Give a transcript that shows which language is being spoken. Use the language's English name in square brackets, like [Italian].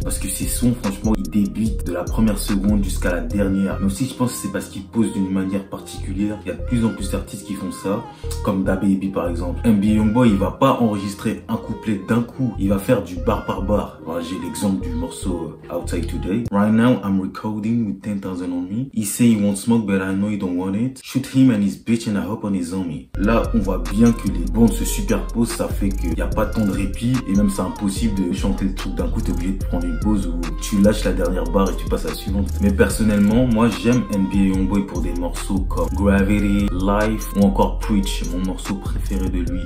[French] Parce que ses sons, franchement, il débite de la première seconde jusqu'à la dernière. Mais aussi, je pense que c'est parce qu'il pose d'une manière particulière. Il y a de plus en plus d'artistes qui font ça. Comme DaBaby, par exemple. NBA Youngboy, il va pas enregistrer un couplet d'un coup. Il va faire du bar par bar. Voilà, j'ai l'exemple du morceau Outside Today. [English] Right now, I'm recording with 10,000 on me. He say he won't smoke, but I know he don't want it. Shoot him and his bitch and I hope on his homie. [French] Là, on voit bien que les bandes se superposent. Ça fait qu'il n'y a pas tant de répit. Et même, c'est impossible de chanter le truc d'un coup. T'es obligé de prendre une pause où tu lâches la dernière barre et tu passes à la suivante. Mais personnellement, moi, j'aime NBA Youngboy pour des morceaux comme Gravity, Life ou encore Preach, mon morceau préféré de lui.